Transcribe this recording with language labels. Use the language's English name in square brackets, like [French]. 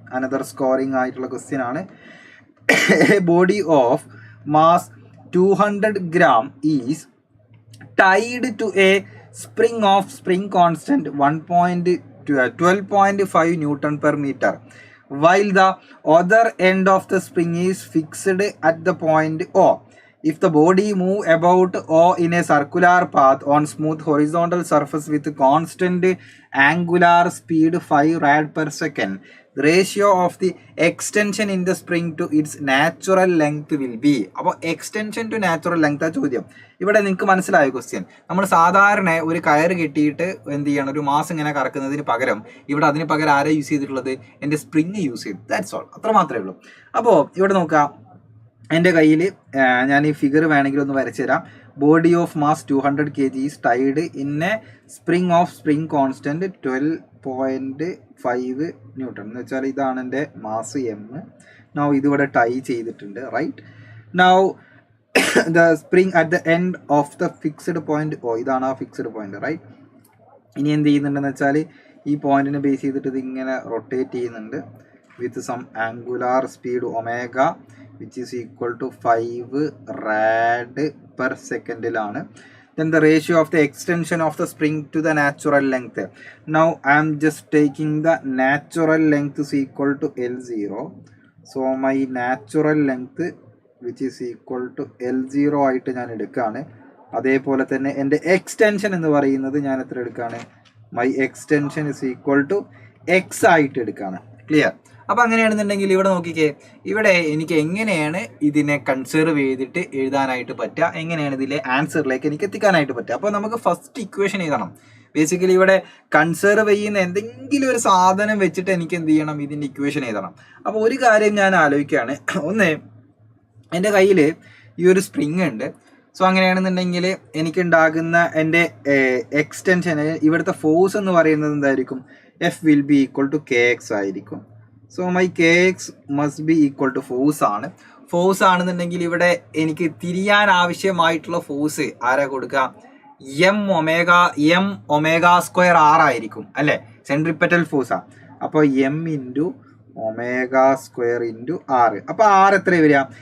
[Malayalam] Another scoring ആയിട്ടുള്ള question ആണ്. [English] A body of mass 200 gram is tied to a spring of spring constant 12.5 Newton per meter, while the other end of the spring is fixed at the point O. If the body move about O in a circular path on smooth horizontal surface with constant angular speed 5 rad per second, the ratio of the extension in the spring to its natural length will be. [Malayalam] അപ്പോൾ extension to natural length ആ ചോദ്യം. ഇവിടെ നിങ്ങൾക്ക് മനസ്സിലായ question. നമ്മൾ സാധാരണ ഒരു കയർ കെട്ടിയിട്ട് എന്ത് ചെയ്യണം? ഒരു മാസം ഇങ്ങനെ കറക്കുന്നതിന് പകരം ഇവിടെ അതിന് പകരം ആരെ യൂസ് ചെയ്തിട്ടുള്ളത്? എൻ്റെ സ്പ്രിങ് യൂസ് ചെയ്തു. That's all. അത്ര മാത്രമേ ഉള്ളൂ. അപ്പോൾ ഇവിടെ നോക്കാം, എൻ്റെ കയ്യിൽ ഞാൻ ഈ ഫിഗർ വേണമെങ്കിൽ ഒന്ന് വരച്ചു തരാം. [English] Body of mass 200 kg is tied in a spring of spring constant 12.5 newton. [Malayalam] എന്ന് വെച്ചാൽ ഇതാണ് എൻ്റെ മാസ് m. നൗ ഇതിവിടെ ടൈ ചെയ്തിട്ടുണ്ട്. Right. [English] Now the spring at the end of the fixed point O. ഇതാണ് ആ fixed point. Right. [Malayalam] ഇനി എന്ത് ചെയ്യുന്നുണ്ടെന്ന് വെച്ചാൽ ഈ പോയിന്റിനെ ബേസ് ചെയ്തിട്ട് ഇത് ഇങ്ങനെ റൊട്ടേറ്റ് ചെയ്യുന്നുണ്ട് with some angular speed omega which is equal to 5 rad per second. [English] Then the ratio of the extension of the spring to the natural length. Now I am just taking the natural length is equal to L0. So my natural length which is equal to L0 ആയിട്ട് ഞാൻ എടുക്കുകയാണ്. [Malayalam] അതേപോലെ തന്നെ എൻ്റെ extension എന്ന് പറയുന്നത് ഞാൻ എത്ര എടുക്കുകയാണ്? [English] My extension is equal to x ആയിട്ട് എടുക്കുകയാണ്. Clear? [Malayalam] അപ്പോൾ അങ്ങനെയാണെന്നുണ്ടെങ്കിൽ ഇവിടെ നോക്കിക്കേ, ഇവിടെ എനിക്ക് എങ്ങനെയാണ് ഇതിനെ കൺസേർവ് ചെയ്തിട്ട് എഴുതാനായിട്ട് പറ്റുക, എങ്ങനെയാണ് ഇതിലെ ആൻസറിലേക്ക് എനിക്ക് എത്തിക്കാനായിട്ട് പറ്റുക. അപ്പോൾ നമുക്ക് ഫസ്റ്റ് ഇക്വേഷൻ എഴുതണം. ബേസിക്കലി ഇവിടെ കൺസേർവ് ചെയ്യുന്ന എന്തെങ്കിലും ഒരു സാധനം വെച്ചിട്ട് എനിക്ക് എന്ത് ചെയ്യണം? ഇതിൻ്റെ ഇക്വേഷൻ എഴുതണം. അപ്പോൾ ഒരു കാര്യം ഞാൻ ആലോചിക്കുകയാണ്. ഒന്ന്, എൻ്റെ കയ്യിൽ ഈ ഒരു സ്പ്രിങ് ഉണ്ട്. സോ അങ്ങനെയാണെന്നുണ്ടെങ്കിൽ എനിക്കുണ്ടാകുന്ന എൻ്റെ എക്സ്റ്റൻഷന് ഇവിടുത്തെ ഫോഴ്സ് എന്ന് പറയുന്നത് എന്തായിരിക്കും? [English] F will be equal to kx ആയിരിക്കും. [Malayalam] So my kx must be equal to force ആണ്. ഫോഴ്സ് ആണെന്നുണ്ടെങ്കിൽ ഇവിടെ എനിക്ക് തിരിയാൻ ആവശ്യമായിട്ടുള്ള ഫോഴ്സ് ആരാ കൊടുക്കുക? എം ഒമേഗ സ്ക്വയർ ആർ ആയിരിക്കും അല്ലേ? സെൻട്രിപ്പെറ്റൽ ഫോഴ്സാണ്. അപ്പോൾ M into omega square into ആറ്. അപ്പോൾ ആറ് എത്ര വരിക?